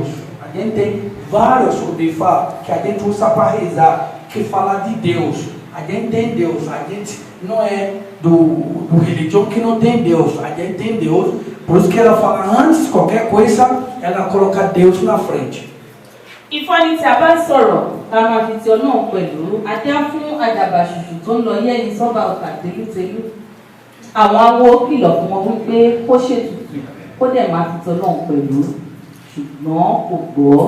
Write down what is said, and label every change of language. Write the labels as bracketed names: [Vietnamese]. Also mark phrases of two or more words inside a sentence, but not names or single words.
[Portuguese] A gente tem vários Odifá que a gente usa para rezar, que fala de Deus. A gente tem Deus. A gente não é do religião que não tem Deus. A gente tem Deus. Por isso que ela fala, antes de qualquer coisa, ela coloca Deus na frente. [Yoruba] Ifá ní tí a bá sọ̀rọ̀, ká máa fi ti Ọlọ́run pẹ̀lú ajé fún àdàbà ṣùṣù tó ń lọ yẹ́yìn sọ́ba ọ̀tà tẹ́lútẹ́lú. Àwọn awo kìlọ̀ fún wọn wípé kó ṣètùtù, kó dẹ̀ máa fi ti Ọlọ́run pẹ̀lú, ṣùgbọ́n kò gbọ́.